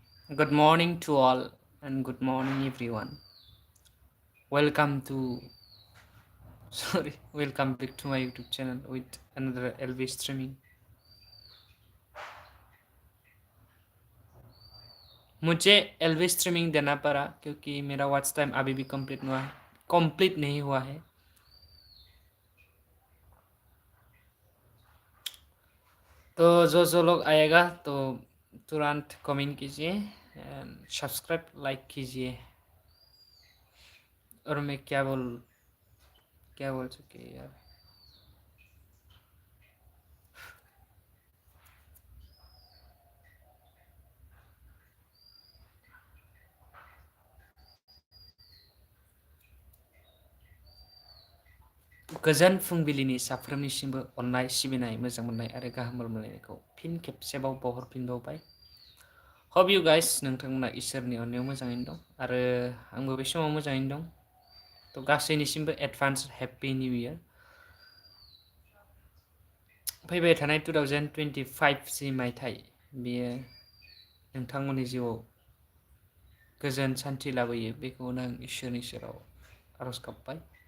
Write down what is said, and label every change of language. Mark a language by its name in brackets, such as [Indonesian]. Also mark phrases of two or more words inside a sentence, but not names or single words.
[English] Good morning to all and good morning everyone. Welcome to welcome back to my YouTube channel with another LV streaming. [Hindi] मुझे LV streaming देना पड़ा क्योंकि मेरा [English] watch time [Hindi] अभी भी कंप्लीट नहीं हुआ है. तो जो लोग आएगा तो तुरंत कमेंट कीजिए [English] and subscribe like [Hindi] कीजिए. और मैं क्या बोल चुके यार. [Bodo] गोजोन फुंबिलिनि साफ्रोमनिसिमबो अननाय सिबिनाय मोजां मोननाय आरो गाहाम हामलायनायखौ फिन खेबसेबाव बावहरफिनबावबाय. [English] Hope you guys [Bodo] नोंथांमोना इसोरनि अननायाव मोजाङैनो दं आरो आंबो बे समाव मोजाङैनो दं. थ' गासैनिसिमबो [English] advance happy new year. [Bodo] फैबाय थानाय 2025 जि मायथाइ बेयो नोंथांमोननि जिउआव गोजोन सान्थि लाबोयो बेखौनो आं इसोरनि सेराव आरज गाबबाय.